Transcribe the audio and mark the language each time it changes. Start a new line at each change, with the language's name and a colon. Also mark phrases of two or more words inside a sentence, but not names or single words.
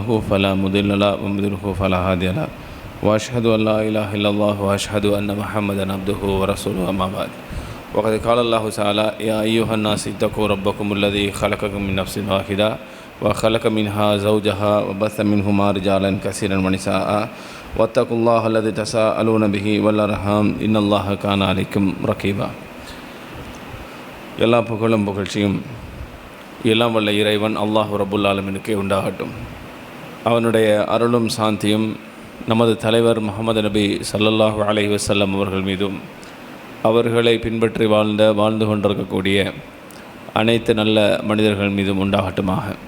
Arabic: فلا مضل له ومن يضلل فلا هادي له وأشهد أن لا إله إلا الله وأشهد أن محمدا عبده ورسوله أما بعد وقد قال الله تعالى يا أيها الناس اتقوا ربكم الذي خلقكم من نفس واحدة وخلق منها زوجها وبث منهما رجالا كثيرا ونساء واتقوا الله الذي تساءلون به والأرحام إن الله كان عليكم رقيبا.
Tamil: எல்லா புகழும் புகழ்ச்சியும் எல்லாம் வல்ல இறைவன் அல்லாஹ்
Arabic: رب العالمين
Tamil: உண்டாகட்டும். அவனுடைய அருளும் சாந்தியும் நமது தலைவர் முஹம்மது நபி
Arabic: صلى الله عليه وسلم
Tamil: அவர்கள் மீதும் அவர்களை பின்பற்றி வாழ்ந்து கொண்டிருக்கக்கூடிய அனைத்து நல்ல மனிதர்கள் மீதும் உண்டாகட்டுமாக.